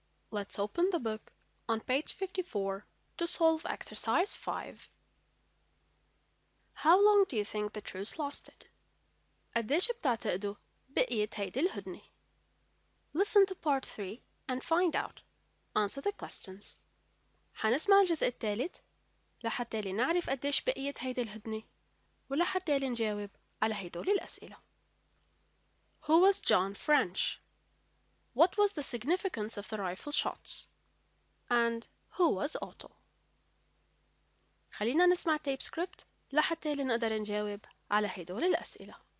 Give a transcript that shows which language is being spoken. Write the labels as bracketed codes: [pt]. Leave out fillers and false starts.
[en] Let's open the book on page 54 to solve exercise 5. How long do you think the truce lasted? [ar] قديش بتعتقدوا بقيت هيدي الهدنة؟ [en] Listen to part 3 and find out. Answer the questions. [ar] حنسمع الجزء الثالث لحتى نعرف قديش بقيت هيدي الهدنة ولحتى نجاوب على هيدول الأسئلة. [en] Who was John French? What was the significance of the rifle shots? And who was Otto? [ar] خلينا نسمع tape script لحتى نقدر نجاوب على هيدول الأسئلة.